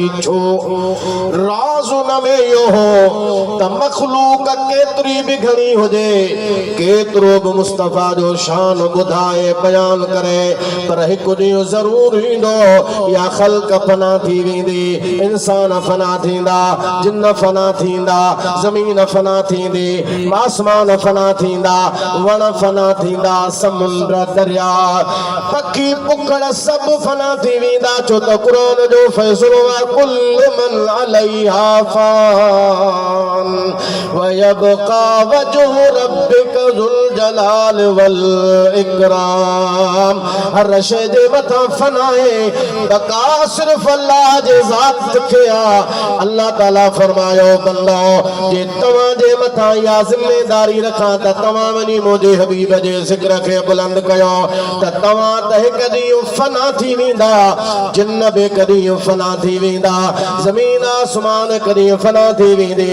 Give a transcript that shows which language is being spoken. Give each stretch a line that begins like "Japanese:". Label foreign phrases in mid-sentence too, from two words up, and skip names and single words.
Sindhi: छो राज़ उन में इहो हो त मखलूक केतिरी बि घणी हुजे, केतिरो बि मुस्तफ़ा जो शान ॿुधाए बयान करे, पर हिकु ॾींहुं ज़रूर ईंदो या ख़ल्क़ फना थी वेंदी, इंसान फना थींदा, जिन फना थींदा, ज़मीन फना थींदी, आसमान फना थींदा, वण फना थींदा, समुंद्र दरिया पखी पुकड़ सब फना थी वेंदा। छो त क़ुरान जो फ़ैसिलो आहे
Arabic: كل من عليها فان ويبقى وجه ربك ذو الجلال والإكرام.
Sindhi: हर शइ जे मथां फना आहे, बका सिर्फ़ अल्लाह जे ज़ात खे आहे। अल्लाह ताला फरमायो बंदो जे तव्हां जे मथां इहा ज़िम्मेदारी रखां त तव्हां वञी मुंहिंजे हबीब जे ज़िक्र खे बुलंद कयो त तव्हां त हिकु ॾींहुं फना थी वेंदा, जिन बि हिकु ॾींहुं फना थी वेंदा, ज़मीन आसमान हिकु ॾींहुं फना थी वेंदी।